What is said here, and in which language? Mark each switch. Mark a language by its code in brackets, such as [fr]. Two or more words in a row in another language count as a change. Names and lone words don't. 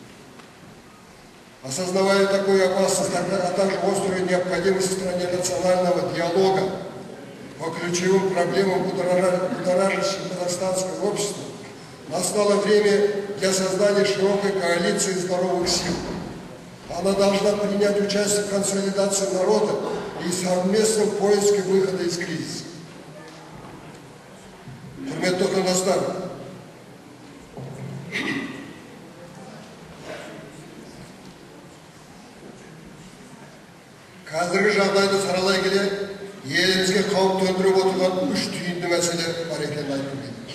[ru] Осознавая такую опасность, а также острую необходимость в стране национального диалога по ключевым проблемам будоражащим казахстанское общество, настало время для создания широкой коалиции здоровых сил. Она должна принять участие в консолидации народа и совместном поиске выхода из кризиса. [kk] Құрметті қандастар, қазіргі жағдайды саралай келе, елімізге қауіп төндіріп отырған 3 түйінді мәселе бар екенін айту керек.